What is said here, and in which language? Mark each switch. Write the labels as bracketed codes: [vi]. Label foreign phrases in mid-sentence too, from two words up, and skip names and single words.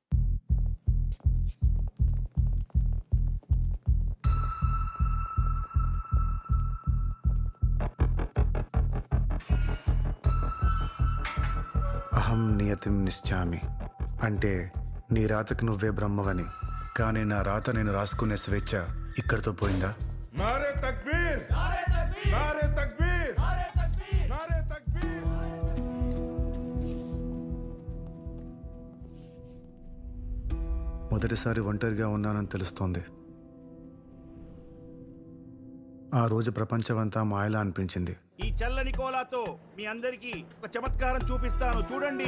[sa] अहं नियतिं निश्चामि [te] అంటే నీ రాతకు నువ్వే బ్రహ్మవని, కానీ నా రాత నేను రాసుకునే స్వేచ్ఛ ఇక్కడితో పోయిందా? [ur] نعرۂ تکبیر! نعرۂ تکبیر! نعرۂ تکبیر! نعرۂ تکبیر! نعرۂ تکبیر! [te] మొదటిసారి ఒంటరిగా ఉన్నానని తెలుస్తోంది. ఆ రోజు ప్రపంచమంతా మాయలా అనిపించింది. ఈ చల్లని కోలాతో మీ అందరికీ ఒక చమత్కారం చూపిస్తాను, చూడండి.